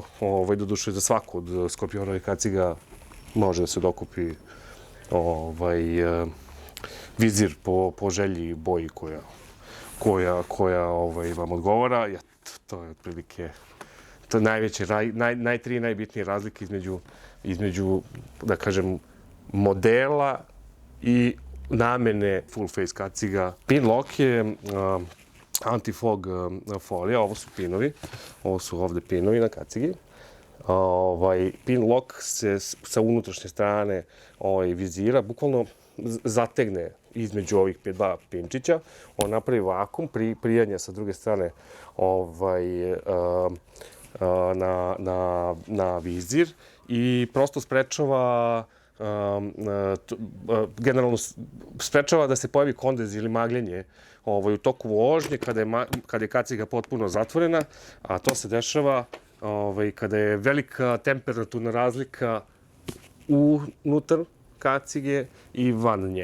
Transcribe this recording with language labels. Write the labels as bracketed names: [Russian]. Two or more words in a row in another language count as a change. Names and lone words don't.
[Serbian] Doduše za svaku od Skorpionovih kaciga može da se dokupi vizir po želji i boji koja vam odgovara. To je otprilike tri najbitnije razlike između, da kažem, modela i namene [English] full face [Serbian] kaciga. [English] Pin lock [Serbian] je anti-fog folija, ovo su pinovi, ovo su ovde pinovi na kacigi. [English] Pin lock [Serbian] se sa unutrašnje strane vizira bukvalno zategne između ovih dva pinčića. On napravi vakum, prijanja sa druge strane na vizir i prosto sprečava generalno sprečava da se pojavi kondez ili magljenje u toku vožnje kada je kaciga potpuno zatvorena, a to se dešava kada je velika temperaturna razlika unutar kacige i van nje.